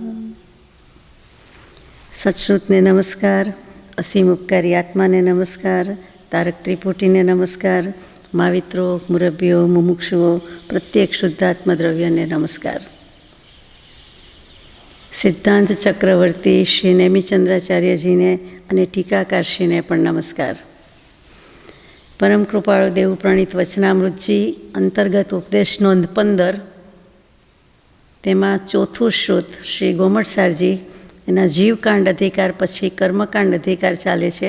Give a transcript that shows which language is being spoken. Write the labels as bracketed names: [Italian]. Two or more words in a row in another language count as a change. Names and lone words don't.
[Gujarati] સચશ્રુતને નમસ્કાર, અસીમ ઉપકારી આત્માને નમસ્કાર, તારક ત્રિપુટીને નમસ્કાર, મહાવિત્રો, મુરબ્બીઓ, મુમુક્ષુઓ, પ્રત્યેક શુદ્ધાત્મદ્રવ્યને નમસ્કાર। સિદ્ધાંત ચક્રવર્તી શ્રી નેમિચંદ્રાચાર્યજીને અને ટીકાકારશ્રીને પણ નમસ્કાર। પરમ કૃપાળુ દેવ પ્રણીત વચનામૃતજી અંતર્ગત ઉપદેશ નોંધ 15 તેમાં ચોથું શ્રુત શ્રી ગોમટસારજી એના જીવકાંડ અધિકાર પછી કર્મકાંડ અધિકાર ચાલે છે।